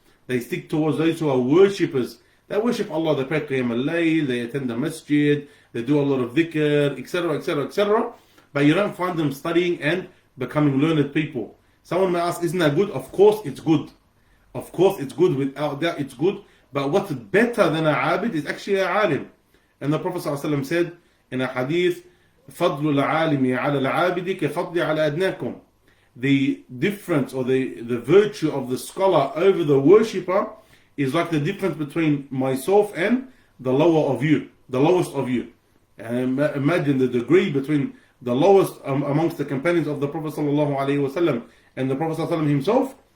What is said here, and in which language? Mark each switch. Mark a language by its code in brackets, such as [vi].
[en] They stick towards those who are worshippers. They worship Allah, they pray Qiyam al-Layl, they attend the masjid, they do a lot of dhikr, etc., etc., etc. But you don't find them studying and becoming learned people. Someone may ask, isn't that good? Of course it's good. Of course it's good, without doubt it's good. But what's better than a abid is actually a alim. And the Prophet ﷺ said in a hadith, [ar] فَضْلُ الْعَالِمِ عَلَى الْعَابِدِ كَفَضْلِ عَلَى أَدْنَاكُمْ. [en] The difference or the virtue of the scholar over the worshipper is like the difference between myself and the lowest of you. And imagine the degree between the lowest amongst the companions of the Prophet ﷺ and the Prophet ﷺ himself.